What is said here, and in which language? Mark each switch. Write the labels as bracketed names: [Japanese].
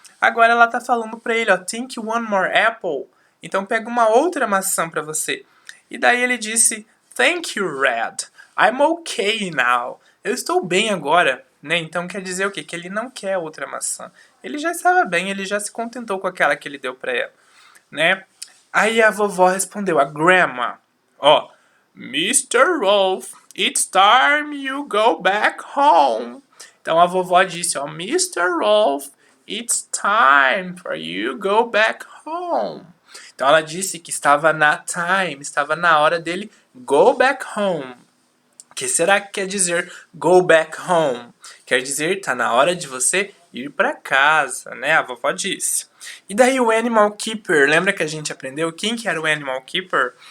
[Portuguese] Agora ela tá falando para ele, ó: [English] Take one more apple. [Portuguese] Então pega uma outra maçã para você. E daí ele disse: [English] Thank you, Red. I'm okay now. [Portuguese] Eu estou bem agora, né? Então quer dizer o quê? Que ele não quer outra maçã. Ele já estava bem, ele já se contentou com aquela que ele deu para ela, né? Aí a vovó respondeu, a grandma, ó: [English] Mr. Wolf, it's time you go back home. [Portuguese] Então a vovó disse, ó, [English] Mr. Wolf, it's time for you go back home. [Portuguese] Então ela disse que estava estava na hora dele [English] go back home. [Portuguese] O que será que quer dizer [English] go back home? [Portuguese] Quer dizer, tá na hora de você ir para casa, né? A vovó disse. E daí o Animal Keeper, lembra que a gente aprendeu quem que era o Animal Keeper?